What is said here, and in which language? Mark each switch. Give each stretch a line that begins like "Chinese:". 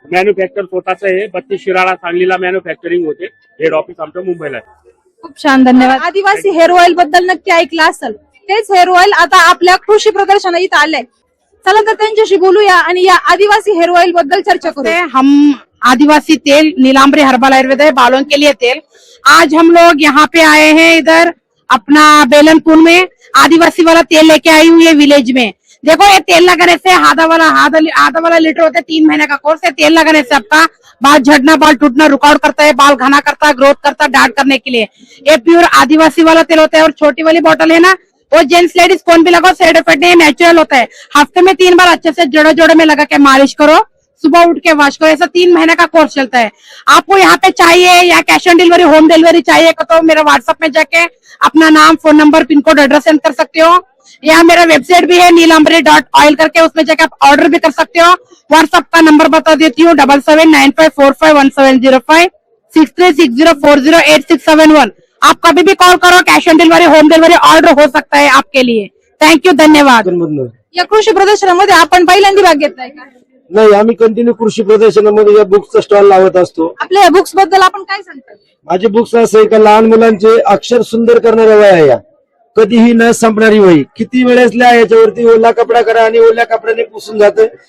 Marathi: Manufacture स्वतःच आहे. 32 शिराळा, सांगलीला मॅन्युफॅक्चरिंग होते. हेड ऑफिस आमचं मुंबईला आहे. खूप छान, धन्यवाद. आदिवासी हेअर ऑइल बद्दल नक्की ऐकलं असेल. तेच हेअर ऑइल आता आपल्या कृषी प्रदर्शना इथं आलंय. चला तर त्यांच्याशी बोलूया आणि या आदिवासी हेअर ऑइल बद्दल चर्चा करूया.
Hindi: हम आदिवासी तेल नीलाम्बरी हर्बल आयुर्वेद है बालों के लिए तेल। आज हम लोग यहाँ पे आए हैं इधर अपना बेलनपुर में आदिवासी वाला तेल लेके आई हूँ ये विलेज में। देखो ये तेल लगाने से आधा वाला लीटर होता है, 3 महीने का कोर्स है। तेल लगाने से आपका बाल झड़ना, बाल टूटना रुकावट करता है, बाल घना करता है, ग्रोथ करता है, डार्क करने के लिए। ये प्योर आदिवासी वाला तेल होता है। और छोटी वाली बोतल है ना, वो जेंट्स लेडीज कौन भी लगाओ, साइड इफेक्ट नहीं, नेचुरल होता है। हफ्ते में 3 बार अच्छे से जोड़े जोड़े में लगा के मालिश करो, सुबह उठ के वॉश करो। ऐसा 3 महीने का कोर्स चलता है। आपको यहाँ पे चाहिए या cash on delivery, home delivery चाहिए तो मेरा व्हाट्सएप में जाके अपना नाम, phone number, pin code, address send कर सकते हो। यहाँ मेरा वेबसाइट भी है neelambari.oil करके, उसमें जाके आप ऑर्डर भी कर सकते हो। व्हाट्सएप का नंबर बता देती हूँ 7795451705 6360408671। आप कभी भी कॉल करो, cash on delivery, home delivery order हो सकता है आपके लिए। थँक्यू, धन्यवाद।
Marathi: या कृषी प्रदर्शनामध्ये आपण पहिल्यांदा भाग घेतलाय का? नाही, आम्ही कंटिन्यू कृषी प्रदर्शनामध्ये या बुक्सचा स्टॉल लावत असतो. आपल्या या बुक्स बद्दल आपण काय सांगता? माझे बुक्स असं आहे का लहान मुलांचे अक्षर सुंदर करणाऱ्या वह्या आहे या. कधीही न संपणारी वही. किती वेळेस लिहा, याच्यावरती ओला कपडा करा आणि ओल्या कपड्याने पुसून जाते.